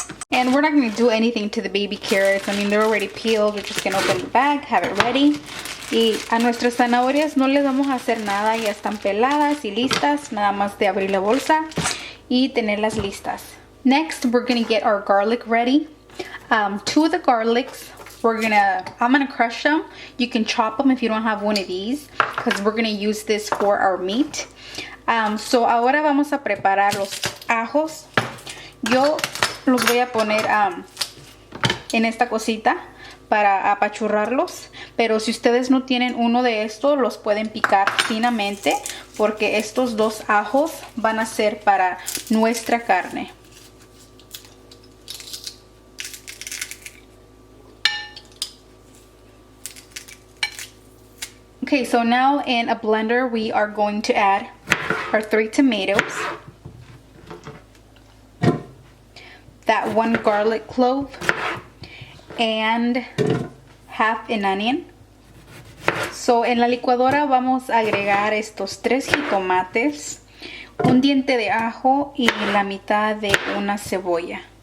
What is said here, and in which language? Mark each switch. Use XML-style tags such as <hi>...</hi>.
<en>And we're not going to do anything to the baby carrots. I mean, they're already peeled. We're just going to open the bag, have it ready.</en> <es>Y a nuestras zanahorias no les vamos a hacer nada. Ya están peladas y listas. Nada más de abrir la bolsa y tenerlas listas.</es> <en>Next, we're going to get our garlic ready. 2 of the garlics, I'm going to crush them. You can chop them if you don't have one of these, because we're going to use this for our meat.</en> <es>So ahora vamos a preparar los ajos. Yo los voy a poner en esta cosita para apachurrarlos, pero si ustedes no tienen uno de estos, los pueden picar finamente, porque estos 2 ajos van a ser para nuestra carne.</es> <en>Okay, so now in a blender we are going to add our 3 tomatoes, that 1 garlic clove, and half an onion.</en> <es>So en la licuadora vamos a agregar estos 3 jitomates, 1 diente de ajo y la mitad de una cebolla.</es>